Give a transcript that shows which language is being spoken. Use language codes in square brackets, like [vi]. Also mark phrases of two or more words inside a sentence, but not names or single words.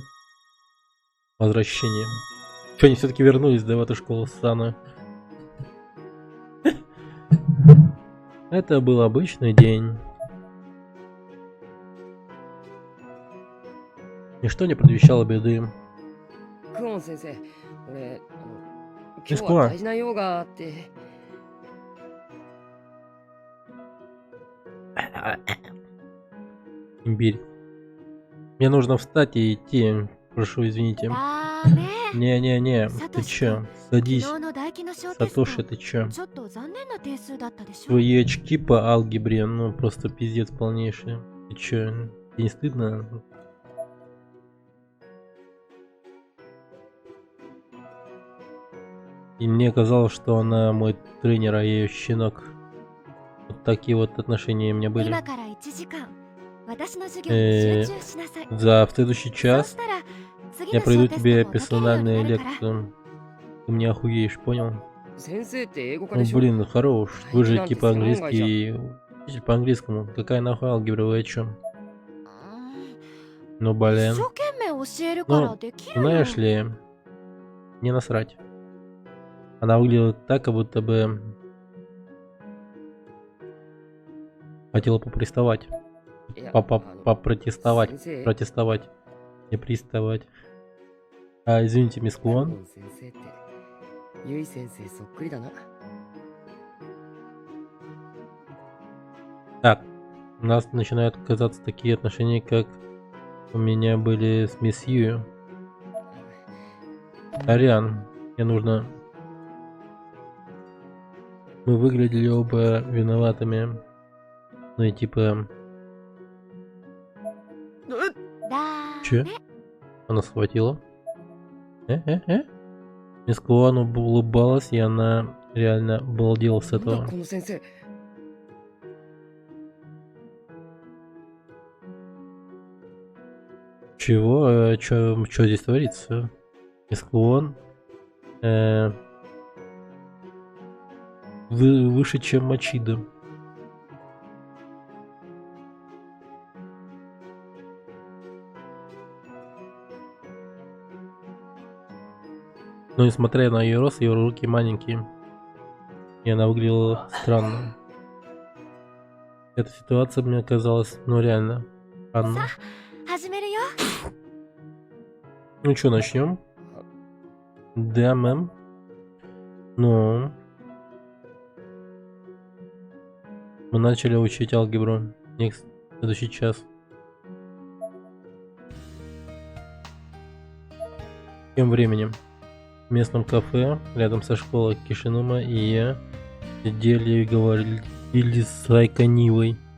[ru] Возвращение. Что, они все-таки вернулись, да, в эту школу Сана? Это был обычный день. Ничто не предвещало беды. [ja] クオン先生、俺、今日ミスコアは大事な用があって。 [ru] Имбирь. Мне нужно встать и идти. Прошу, извините. [ja] ダメ [ru] Не-не-не, ты чё? Садись. [ja] 昨日の唾液の小テスト [ru] Сатоши, ты чё? [ja] ちょっと残念な点数だったでしょ [ru] Твои очки по алгебре, ну просто пиздец полнейший. Ты чё, тебе не стыдно? И мне казалось, что она мой тренер, а я её щенок. Вот такие вот отношения у меня были. [ja] 今から1時間私の授業に集中しなさい、 [ru] За в следующий [ja] そう [ru] час [ja] したら次 [ru] я [ja] の小 [ru] пройду [ja] テスト [ru] тебе [ja] も解けるように [ru] персональную [ja] なるから [ru] лекцию. Ты мне охуеешь, понял? [ja] 先生って英語科 [ru] Ну [ja] でしょ。 [ru] блин, хорош. Вы же Лейтенант, типа ты силен, английский. Учитель по английскому. Какая нахуй алгебра, вы о чем? う Ну ん блин. [ja] 一生懸命教えるからできるよ、 [ru] Знаешь ли, не насрать. Она выглядела так, как будто бы хотела поприставать. [ja] いや、 [ru] Попротестовать. [ja] 先生、 [ru] Протестовать. Не приставать. Извините, мисс [ja] クオ [ru] Куон. [ja] ン先生って、ユイ先生そっくりだな。 [ru] Так, у нас начинают казаться такие отношения, как у меня были с мисс Ю. Ариан, мне нужно... Мы выглядели оба виноватыми. Ну и типа... [ja] だ [ru] Че? [ja] ね [ru] Она схватила. Мисс Куан улыбалась, и она реально балдела с [ja] なんだ [ru] этого. [ja] この先生。 [ru] Чего? Что здесь творится? Мисс Куон... выше, чем Мачида. Но несмотря на ее рост, ее руки маленькие. И она выглядела странно. Эта ситуация мне казалась, ну реально, странной. [ja] 始めるよ [ru] Ну что, начнем? Да, мэм. Ну. Мы начали учить алгебру. Next, следующий час. Тем временем в местном кафе рядом со школой Кишинума и я сидели и говорили с Айканивой.